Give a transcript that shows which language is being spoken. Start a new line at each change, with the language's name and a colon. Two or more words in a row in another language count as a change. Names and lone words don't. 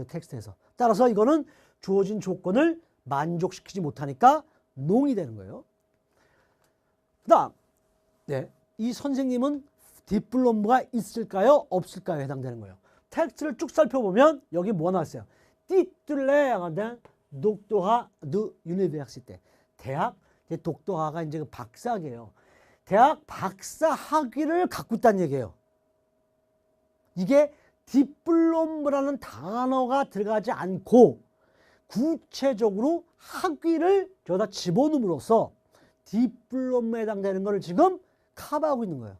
Korean: 텍스트에서. 따라서 이거는 주어진 조건을 만족시키지 못하니까 농이 되는 거예요. 그 다음 네, 이 선생님은 디플로마가 있을까요? 없을까요? 해당되는 거예요. 텍스트를 쭉 살펴보면 여기 뭐 나왔어요?
French: titulaire d'un doctorat de l'université.
Korean: 대학, 독도화가 이제 그 박사학이에요. 대학 박사 학위를 갖고 있다는 얘기예요. 이게 디플로마라는 단어가 들어가지 않고 구체적으로 학위를 저기다 집어넣음으로써 디플로마에 해당되는 것을 지금 커버하고 있는 거예요.